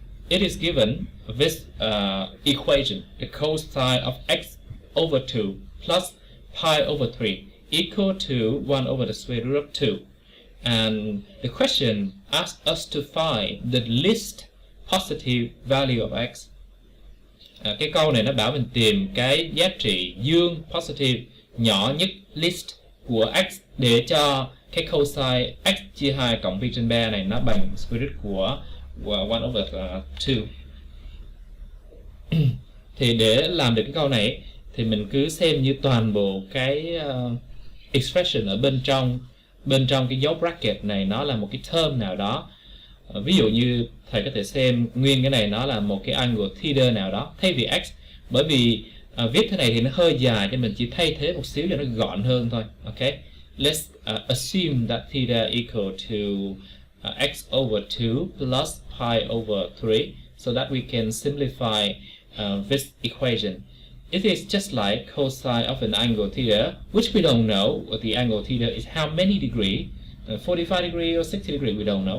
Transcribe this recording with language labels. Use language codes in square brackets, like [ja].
[en] It is given this equation, the cosine of x over 2 plus pi over 3 equal to 1 over the square root of 2. And the question asks us to find the least positive value of x. [vi] Cái câu này nó bảo mình tìm cái giá trị dương positive nhỏ nhất, least của x, để cho cái cosine x chia 2 cộng pi trên 3 này nó bằng square root của [en] 1 over 2. [vi] Thì để làm được cái câu này thì mình cứ xem như toàn bộ cái expression ở bên trong cái dấu bracket này nó là một cái term nào đó. Ví dụ như thầy có thể xem nguyên cái này nó là một cái angle theta nào đó thay vì x, bởi vì viết thế này thì nó hơi dài cho mình chỉ thay thế một xíu cho nó gọn hơn thôi. [en] Okay, let's assume that theta equal to x over 2 plus pi over 3 so that we can simplify this equation. It is just like cosine of an angle theta, which we don't know what the angle theta is, how many degree, 45 degree or 60 degree, we don't know.